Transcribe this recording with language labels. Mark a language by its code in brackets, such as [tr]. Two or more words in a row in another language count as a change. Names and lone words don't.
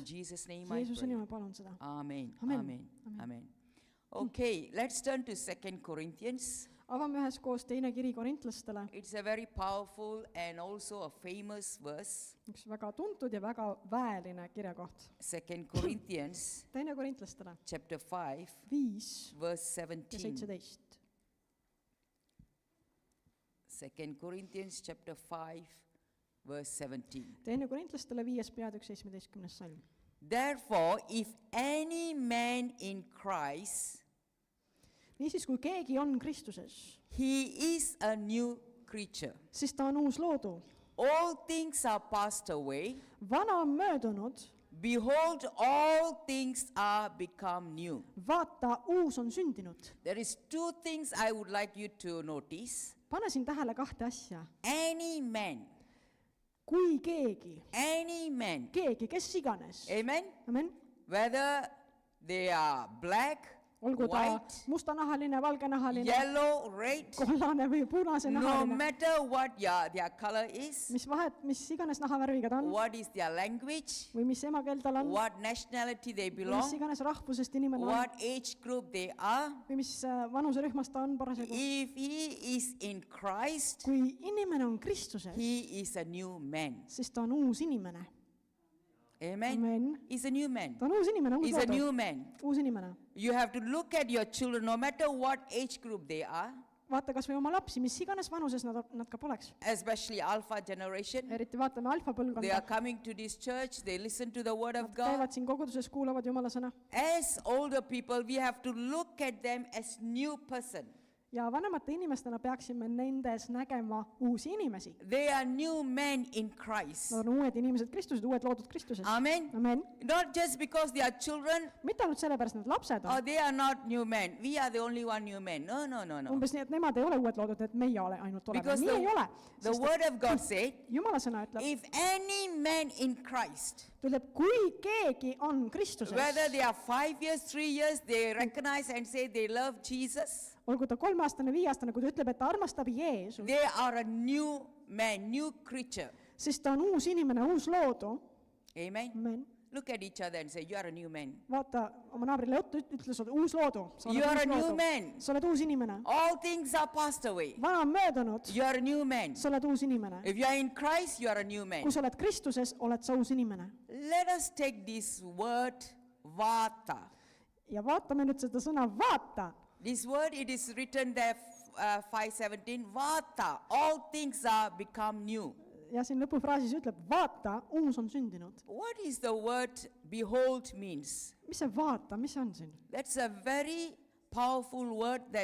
[en] Jesus' name I [et] Jeesuse [en] pray. [et] nimel palun seda. [en] Amen. Amen. Amen. Amen. Amen. Okay, let's turn to 2 Corinthians. [et] Avame üheskoos teine kiri korintlastele, [en] It's a very powerful and also a famous verse. [et] üks väga tuntud ja väga väeline kirjakoht. [en] 2 Corinthians [et] Teine korintlastele, [en] chapter 5, 5 verse [et] ja 17. 17. [en] 2 Corinthians chapter 5, verse 17. [et] Teine korintlastele 5 peatükk 17. salm. [en] Therefore, if any man in Christ, [et] Niisiis, kui keegi on Kristuses, [en] he is a new creature. [et] siis ta on uus loodu. [en] All things are passed away. [et] Vana on möödunud, [en] Behold, all things are become new. [et] vaata, uus on sündinud. [en] There is two things I would like you to notice. [et] Pane siin tähele kahte asja. [en] Any man, [et] Kui keegi, kes iganes, amen, amen, [en] whether they are black, [et] olgu ta [en] white, [et] mustanahaline, valgenahaline, [en] yellow, red, [et] kollane või [en] no [et] punasenahaline, [en] matter what their color is, [et] mis vahet, mis iganes nahavärviga ta on [en] what is their language, [et] või mis emakeel tal on, [en] what nationality they [et] või mis [en] belong, [et] iganes rahvusest inimene on [en] what age group they are, [et] või mis vanuserühmas ta on parasjagu. [en] if he is in Christ, [et] Kui inimene on Kristuses, [en] he is a new man. [et] siis ta on uus inimene. Amen. Amen. [en] He's a new man. [et] Ta on uus inimene, uus [en] He's a [et] loodu, [en] new man. [et] uus inimene. [en] You have to look at your children, no matter what age group they are, [et] Vaata kas või oma lapsi, mis iganes vanuses nad ka poleks. [en] especially Alpha generation. [et] Eriti vaatame [en] They [et] alfapõlvkonda. [en] are coming to this church, they listen to the word of [et] Nad [en] God. [et] käivad siin koguduses, kuulavad Jumala sõna. [en] As older people, we have to look at them as new person. [et] Ja vanemate inimestena peaksime nendes nägema uusi inimesi. [en] They are new men in Christ. [et] Nad on uued inimesed Kristused, uued loodud Kristuses. Amen. Amen. [en] Not just because they are children, [et] Mitte ainult sellepärast, et nad lapsed [en] or [et] on. [en] they are not new men. We are the only one new man. No, no, no, no. [et] Umbes nii, et nemad ei ole uued loodud, et meie ainult oleme. [en] Because [et] Nii ei ole. [en] the word of God said, [et] Jumala sõna ütleb, [en] if any man in Christ, [et] ta ütleb, kui keegi on Kristuses, [en] whether they are 5 years, 3 years, they recognize and say they love Jesus, [et] olgu ta 3-aastane, 5-aastane, kui ta ütleb, et ta armastab Jeesust, [en] they are a new man, new creature. [et] siis ta on uus inimene, uus loodu. Amen. Amen. [en] Look at each other and say, you are a new man. [et] Vaata oma naabrile otsa, ütles, et uus loodu. [en] You are a new man. [et] Sa oled uus inimene. [en] All things are passed away. [et] Vana on möödunud, [en] You are a new man. [et] sa oled uus inimene. [en] If you are in Christ, you are a new man. [et] Kui sa oled Kristuses, oled sa uus inimene. [en] Let us take this word, vata. [et] Ja vaatame nüüd seda sõna vaata. [en] This word, it is written there, 5:17, vata. All things are become new. [et] Ja siin lõpufraasis ütleb, vaata, uus on sündinud. [en] What is the word behold means? [et] Mis see vaata, mis see on siin? [en] That's a very powerful word that